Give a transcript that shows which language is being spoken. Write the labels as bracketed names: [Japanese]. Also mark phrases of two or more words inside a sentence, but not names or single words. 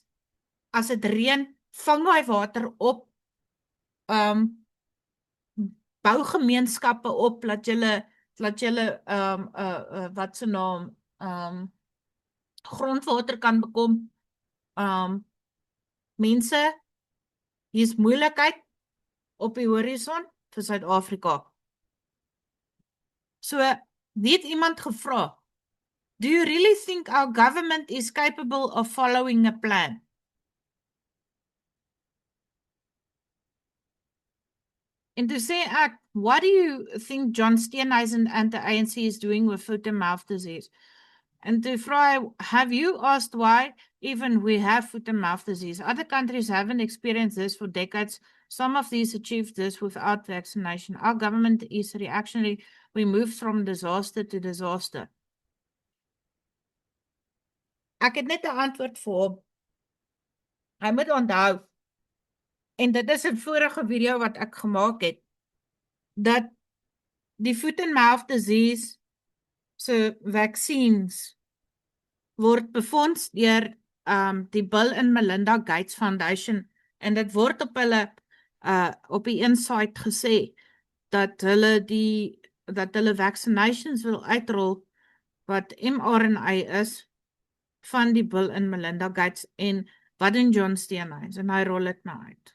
[Afrikaans] As dit reën, vang daai water op, bou gemeenskappe op, laat julle wat se naam, grondwater kan bekom. Mense, hier is moeilikheid op die horison vir Suid-Afrika. So, het iemand gevra, [English] do you really think our government is capable of following a plan? [Afrikaans] En toe sê ek, [English] what do you think John Steenhuisen and the ANC is doing with foot and mouth disease? And to fry, have you asked why even we have foot and mouth disease? Other countries haven't experienced this for decades. Some of these achieved this without vaccination. Our government is reactionary. We move from disaster to disaster. [Afrikaans] Ek het net 'n antwoord vir hom. Hy moet onthou, en dit is 'n vorige video wat ek gemaak het, dat die foot [English] and mouth disease [Afrikaans] se vaccines word befonds deur die Bill and Melinda Gates Foundation, en dit word op hulle op die inside gesê dat hulle vaccinations wil uitrol wat mRNA is van die [English] Bill and Melinda Gates [Afrikaans] en wat in John Steenhuisen, en hy rol dit nou uit.